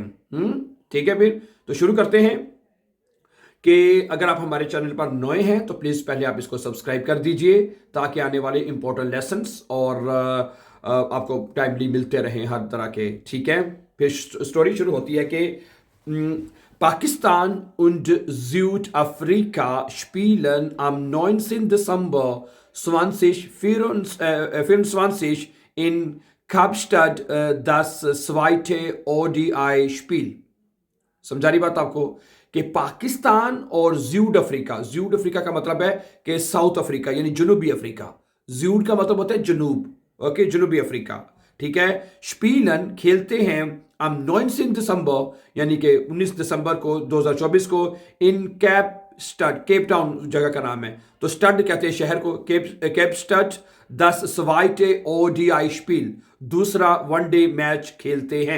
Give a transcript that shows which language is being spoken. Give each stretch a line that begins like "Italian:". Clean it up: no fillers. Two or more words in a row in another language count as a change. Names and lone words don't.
Hindi: ठीक है, फिर तो शुरू करते हैं कि अगर आप हमारे चैनल पर नए हैं तो प्लीज़ पहले आप इसको सब्सक्राइब कर दीजिए ताकि आने वाले इंपॉर्टेंट लेसन्स और आपको टाइमली मिलते रहें हर तरह के, ठीक है। फिर स्टोरी शुरू होती है कि
German: Pakistan und Südafrika spielen am 19. Dezember 2024 in Kapstadt das zweite ODI-Spiel।
Hindi: समझा रही बात आपको कि पाकिस्तान और ज्यूड अफ्रीका का मतलब है कि साउथ अफ्रीका यानी जनूबी अफ्रीका, ज्यूड का मतलब होता है जनूब, ओके, जनूबी अफ्रीका, ठीक है। स्पीलन खेलते हैं हम 19 दिसंबर यानी कि 19 दिसंबर को 2024 को इन केप टाउन जगह का नाम है, तो स्टड कहते हैं शहर को,
German: Kapstadt das zweite ODI-Spiel,
Hindi: दूसरा वनडे मैच खेलते हैं।